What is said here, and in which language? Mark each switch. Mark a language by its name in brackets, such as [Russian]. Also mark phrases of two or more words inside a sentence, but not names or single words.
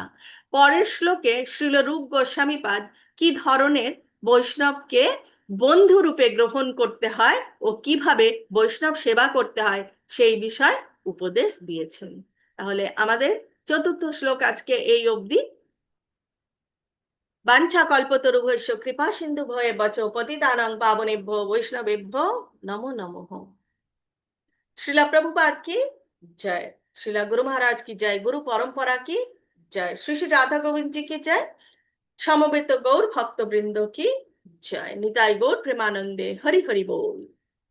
[Bangla] পরের শ্লোকে শ্রীল রূপ গোস্বামীপাদ কি ধরনের বৈষ্ণবকে বন্ধু রূপে গ্রহণ করতে হয় ও কিভাবে বৈষ্ণব সেবা করতে হয় সেই বিষয় উপদেশ দিয়েছেন। তাহলে আমাদের চতুর্থ শ্লোক আজকে এই অবধি। [Sanskrit] বাঞ্ছা কল্পতরুভ্যশ্চ কৃপা সিন্ধু ভয়ে বচ পতিতানাং পাবনেভ্যো বৈষ্ণবেভ্যো নমো নমঃ। [Hindi] श्रीला प्रभुपाद की जय। श्रीला गुरु महाराज की जय। गुरु परंपरा की जय। श्री श्री राधा गोविंद जी की जय। समवेत गौर भक्त वृंदो की जय। [Bangla] নিতাই গৌর প্রেমানন্দে হরি হরি বোল।